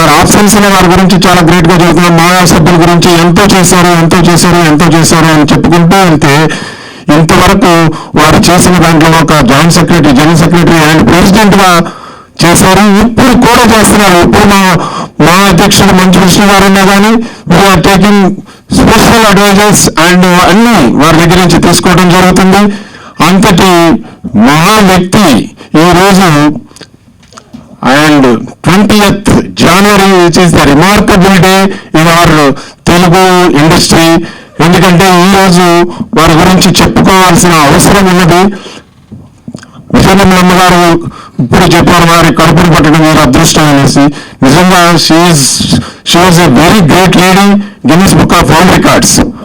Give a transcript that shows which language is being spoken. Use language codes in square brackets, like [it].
[te] వారి ఆప్షన్స్ వారి గురించి చాలా గ్రేట్ గా చెబుతున్నాం. మా సభ్యుల గురించి ఎంతో చేశారు అని చెప్పుకుంటూ వెళ్తే ఇంతవరకు వారు చేసిన దాంట్లో ఒక joint secretary, general secretary and president గా చేశారు. ఇప్పుడు కూడా చేస్తున్నారు. ఇప్పుడు మా అధ్యక్షుడు మంచు కృష్ణ గారు ఉన్నా కానీ [en] we are taking special advisers [te] and అన్ని వారి దగ్గర నుంచి తీసుకోవడం జరుగుతుంది. అంతటి మహా వ్యక్తి ఈరోజు [en] and 20th January, which is the remarkable day in our Telugu industry. [te] ఎందుకంటే ఈరోజు వారి గురించి చెప్పుకోవాల్సిన అవసరం ఉన్నది. విజయనమ్మ గారు ఇప్పుడు చెప్పారు వారి కడుపును పట్టడం వారి అదృష్టం అనేసి. నిజంగా [en] she was a very great lady, [te] Guinness book of world records.